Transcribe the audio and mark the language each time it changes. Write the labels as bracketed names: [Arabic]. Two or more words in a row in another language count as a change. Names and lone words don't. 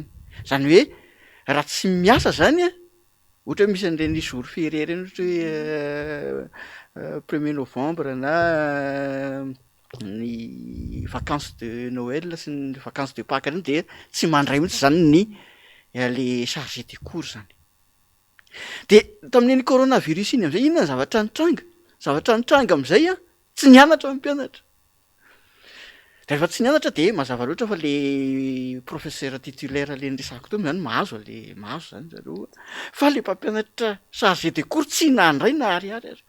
[Malagasy] Zany hoe raha tsy miasa zany ohatra hoe misy an'ireny [French] jour férié [Malagasy] reny, ohatra hoe 1er novembre na ny [French] vacances de Noël [Malagasy] sy ny [French] vacances de Pâques [Malagasy] reny de tsy mandray mihitsy zany ny [French] le chargé de cours [Malagasy] zany. De tamin'iny coronavirus iny am'zay inona ny zavatra nitranga? Zavatra nitranga am'izay tsy nianatra ny mpianatra. De rehefa tsy nianatra de mazava loatra fa [French] le professeur titulaire [Malagasy] le niresahako teo zany mahazo zany zareo, fa le mpampianatra [French] chargé de cours [Malagasy] tsy nandray na ariary ary.